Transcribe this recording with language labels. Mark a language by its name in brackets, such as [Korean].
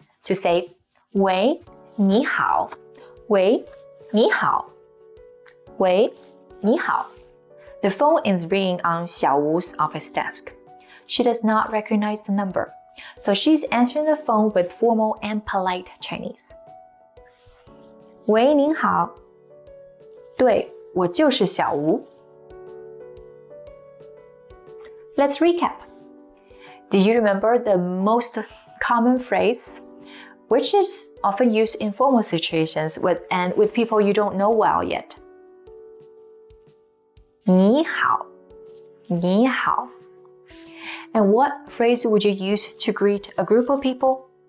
[English] To say [Chinese] 喂你好喂你好喂你好 [English] The phone is ringing on Xiao Wu's office desk. She does not recognize the number, so she's answering the phone with formal and polite Chinese. [Chinese] 喂您好对我就是小吴 [English] Let's recap. Do you remember the most common phrase, which is often used in formal situations with people you don't know well yet? [Chinese] 你好你好 [English] And what phrase would you use to greet a group of people?